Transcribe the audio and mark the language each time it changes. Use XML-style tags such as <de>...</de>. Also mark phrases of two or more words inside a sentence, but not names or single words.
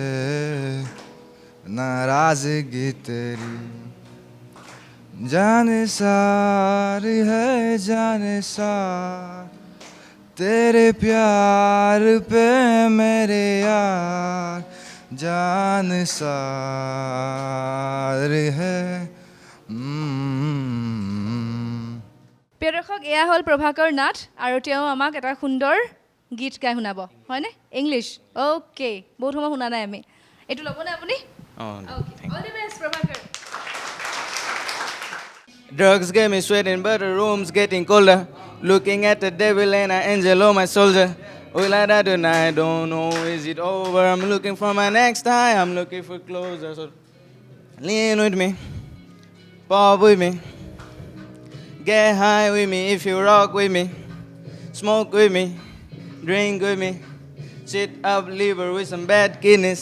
<hi>नाराज़गी तेरी, जाने सार है जाने सार तेरे प्यार पे मेरे यार, जान सार है</hi> <as>প্ৰিয় দৰ্শক এয়া হ'ল প্ৰভাকৰ নাথ আৰু তেওঁ আমাক এটা সুন্দৰ গীত গাই শুনাব হয়নে ইংলিছ অ'কে বহুত সময় শুনা নাই আমি এইটো ল'বনে আপুনি</as> <en>all the best</en> <as>প্ৰভাকৰ</as> <en>Drugs get me sweating, but the room's getting colder. Looking at the devil and an angel, oh my soldier. Will I die tonight? Don't know, is it over? I'm looking for my next high, I'm looking for closer. So lean with me, pop with me, get high with me if you rock with me, smoke with me, drink with me, sit up liver with some bad kidneys.</en>